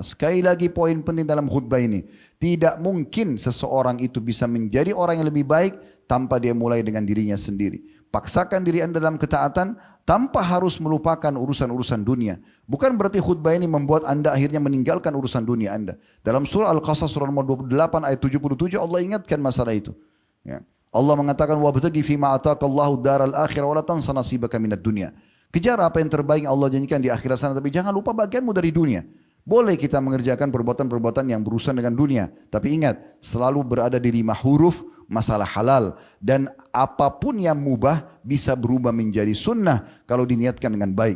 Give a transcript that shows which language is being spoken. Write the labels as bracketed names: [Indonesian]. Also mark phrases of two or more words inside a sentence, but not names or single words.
[Indonesian] Sekali lagi poin penting dalam khutbah ini, tidak mungkin seseorang itu bisa menjadi orang yang lebih baik tanpa dia mulai dengan dirinya sendiri. Paksakan diri Anda dalam ketaatan tanpa harus melupakan urusan-urusan dunia. Bukan berarti khutbah ini membuat Anda akhirnya meninggalkan urusan dunia Anda. Dalam surah Al-Qasas surah nomor 28 ayat 77 Allah ingatkan masalah itu. Ya. Allah mengatakan [Arabic] وابتغ فيما آتاك الله الدار الآخرة ولا تنس نصيبك من الدنيا. [Indonesian] Kejar apa yang terbaik Allah janjikan di akhirat sana, tapi jangan lupa bagianmu dari dunia. Boleh kita mengerjakan perbuatan-perbuatan yang berurusan dengan dunia, tapi ingat selalu berada di 5 huruf masalah halal, dan apapun yang mubah bisa berubah menjadi sunnah kalau diniatkan dengan baik.